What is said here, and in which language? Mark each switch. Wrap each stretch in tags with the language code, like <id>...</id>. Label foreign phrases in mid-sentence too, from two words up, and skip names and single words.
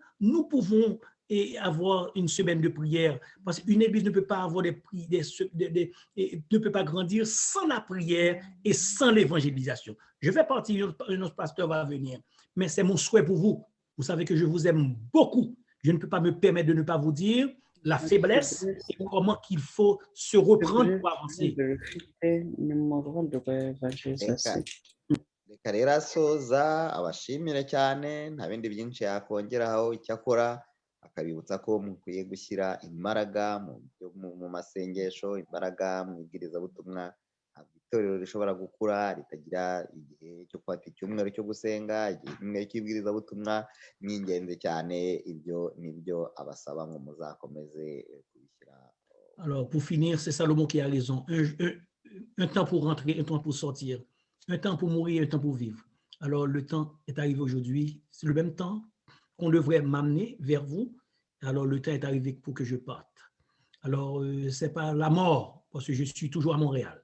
<fr>Nous pouvons avoir une semaine de prière parce qu'une église ne peut pas avoir ne peut pas grandir sans la prière et sans l'évangélisation. Je vais partir, notre pasteur va venir, mais c'est mon souhait pour vous. Vous savez que je vous aime beaucoup. Je ne peux pas me permettre de ne pas vous dire la faiblesse et comment qu'il faut se reprendre pour avancer.</fr> <rw>Reka rero asoza abashimire cyane, nta bindi byinshi yakongeraho, icyakora akabibutsa ko mukwiye gushyira imbaraga mu masengesho, imbaraga mu ibwirizabutumwa. Itorero rishobora gukura ritagira igihe cyo kwata icyumweru cyo gusenga, igihe cy'ibwirizabutumwa ni ingenzi cyane. Ibyo nibyo abasaba ngo muzakomeze kubishyira.</rw> <fr>Alors, pour finir, c'est Salomon qui a raison. Un temps pour rentrer, un temps pour sortir. Un temps pour mourir, un temps pour vivre. Alors, le temps est arrivé aujourd'hui. C'est le même temps qu'on devrait m'amener vers vous. Alors, le temps est arrivé pour que je parte. Alors, ce n'est pas la mort, parce que je suis toujours à Montréal.</fr>